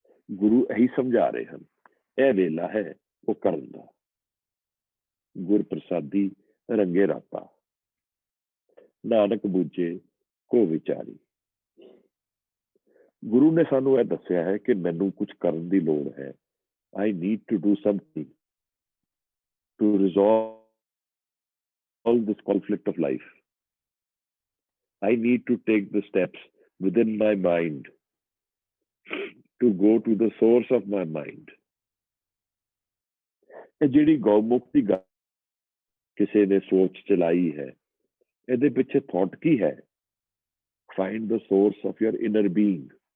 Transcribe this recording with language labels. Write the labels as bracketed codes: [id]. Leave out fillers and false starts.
[pa] ਗੁਰੂ ਇਹੀ ਸਮਝਾ ਰਹੇ ਹਨ। ਇਹ ਵੇਲਾ ਹੈ ਉਹ ਕਰਨ ਦਾ। ਗੁਰਪ੍ਰਸਾਦੀ ਰੰਗੇ ਰਾਤਾ, ਨਾਨਕ ਬੂਝੇ ਕੋ ਵਿਚਾਰੀ। ਗੁਰੂ ਨੇ ਸਾਨੂੰ ਇਹ ਦੱਸਿਆ ਹੈ ਕਿ ਮੈਨੂੰ ਕੁਝ ਕਰਨ ਦੀ ਲੋੜ ਹੈ। [en] I need to do something to resolve this conflict of life. I need to take the steps within my mind to go to the source of my mind. [pa] ਇਹ ਜਿਹੜੀ ਗਊਮੁਖ ਦੀ ਗੱਲ ਕਿਸੇ ਨੇ ਸੋਚ ਚਲਾਈ ਹੈ, ਇਹਦੇ ਪਿੱਛੇ ਥਾਟ ਕੀ ਹੈ? [en] Find the source of your inner being.